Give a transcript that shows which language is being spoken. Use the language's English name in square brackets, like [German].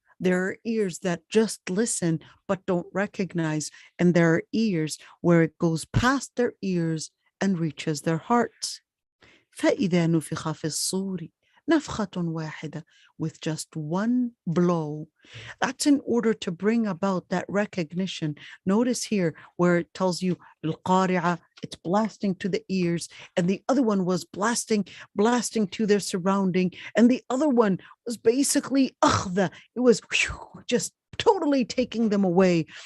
[English] There are ears that just listen but don't recognize, and there are ears where it goes past their ears and reaches their hearts. [Arabic] فإذا نفخ في الصور نفخة واحدة, [English] with just one blow. That's in order to bring about that recognition. Notice here where it tells you القارعة, it's blasting to the ears, and the other one was blasting to their surrounding, and the other one was basically أخذة. It was just totally taking them away.